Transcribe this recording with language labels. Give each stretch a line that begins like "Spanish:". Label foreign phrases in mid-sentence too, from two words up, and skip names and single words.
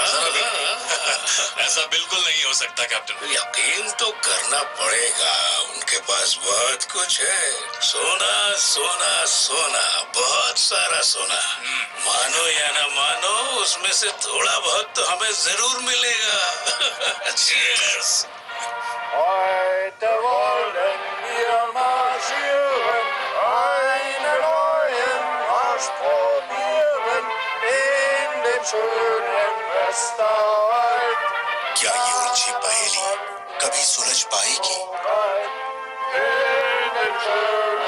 Hindi: जरा ऐसा बिल्कुल नहीं हो सकता कैप्टन। यकीन तो करना पड़ेगा, उनके पास बहुत कुछ है। सोना सोना सोना, बहुत सारा सोना। मानो या ना मानो, उसमें से थोड़ा बहुत तो हमें जरूर मिलेगा। Cheers!
German: Heute wollen wir marschieren, einen neuen Marsch probieren in dem schönen Westerwald.
Hindi: क्या ये उलझी पहेली कभी सुलझ पाएगी?
German: In dem schönen